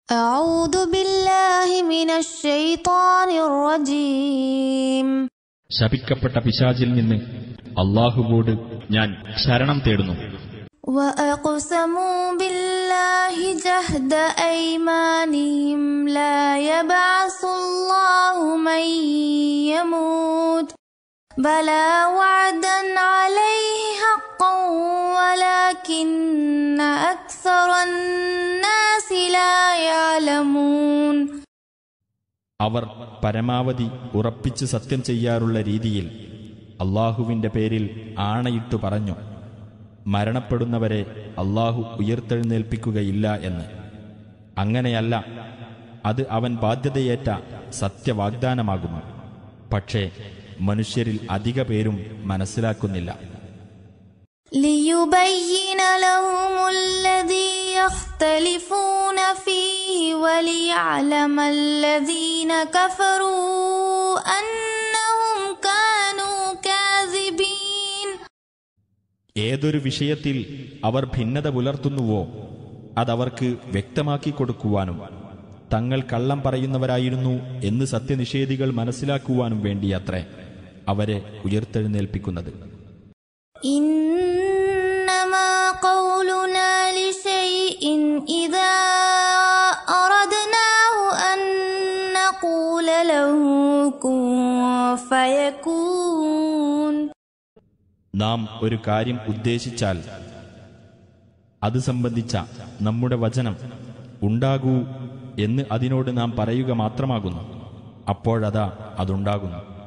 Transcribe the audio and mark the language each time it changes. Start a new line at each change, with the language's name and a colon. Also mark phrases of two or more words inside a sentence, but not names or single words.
Arabic: أعوذ بالله من الشيطان الرجيم.
Malayalam: ശപിക്കപ്പെട്ട പിശാചിൽ നിന്ന് അല്ലാഹുവോട് ഞാൻ ശരണം തേടുന്നു.
Arabic: وأقسموا بالله جهد أيمانهم لا يبعث الله من يموت بلى وعدا عليه حقا ولكن أكثر الناس لا يعلمون.
Malayalam: അവർ പരമാവധി ഉറപ്പിച്ച് സത്യം ചെയ്യാറുള്ള രീതിയിൽ അല്ലാഹുവിന്റെ പേരിൽ ആണയിട്ടു പറഞ്ഞു, മരണപ്പെടുന്നവരെ അല്ലാഹു ഉയർത്തെഴുന്നേൽപ്പിക്കുകയില്ല എന്ന്. അങ്ങനെയല്ല, അത് അവൻ ബാധ്യതയേറ്റ സത്യവാഗ്ദാനമാകുന്നു. പക്ഷേ മനുഷ്യരിൽ അധിക പേരും മനസ്സിലാക്കുന്നില്ല.
Arabic: ليبين لهم الذي يختلفون فيه وليعلم الذين كفروا أنهم كانوا كاذبين.
Malayalam: ഏതൊരു വിഷയത്തിൽ അവർ ഭിന്നത പുലർത്തുന്നുവോ അതവർക്ക് വ്യക്തമാക്കി കൊടുക്കുവാനും തങ്ങൾ കള്ളം പറയുന്നവരായിരുന്നു എന്ന് സത്യനിഷേധികൾ മനസ്സിലാക്കുവാനും വേണ്ടിയത്രേ അവരെ ഉയർത്തെഴുന്നേൽപ്പിക്കുന്നത്.
Arabic: إنما قولنا لشيء إذا أردناه أن نقول له كن فيكون.
Malayalam: നാം ഒരു കാര്യം ഉദ്ദേശിച്ചാൽ അത് സംബന്ധിച്ച നമ്മുടെ വചനം ഉണ്ടാകൂ എന്ന് അതിനോട് നാം പറയുക മാത്രമാകുന്നു. അപ്പോഴതാ അതുണ്ടാകുന്നു.